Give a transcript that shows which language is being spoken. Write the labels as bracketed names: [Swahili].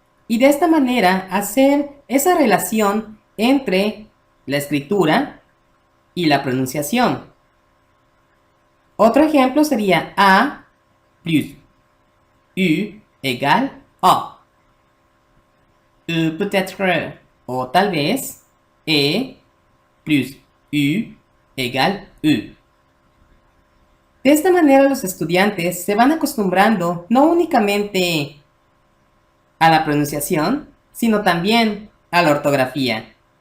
[Spanish] Y de esta manera hacer esa relación entre la escritura y la pronunciación. Otro ejemplo sería [French] A plus U égale A. Peut-être, [Spanish] o tal vez [French] E plus U égale U. [Spanish] De esta manera los estudiantes se van acostumbrando no únicamente a la pronunciación, sino también a la ortografía.